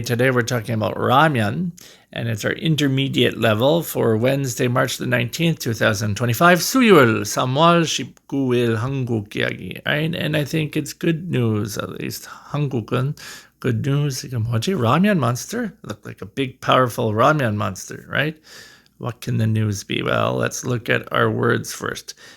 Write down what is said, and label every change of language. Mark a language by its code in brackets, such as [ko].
[en] Today we're talking about ramen, and it's our intermediate level for Wednesday, March the 19th, 2025. [ko] 수요일 3월 19일 한국 이야기, right? [en] And I think it's good news, at least [ko] 한국은 [en] good news. [ko] 이게 뭐지? [en] Ramen monster? Look like a big, powerful ramen monster, right? What can the news be? Well, let's look at our words first.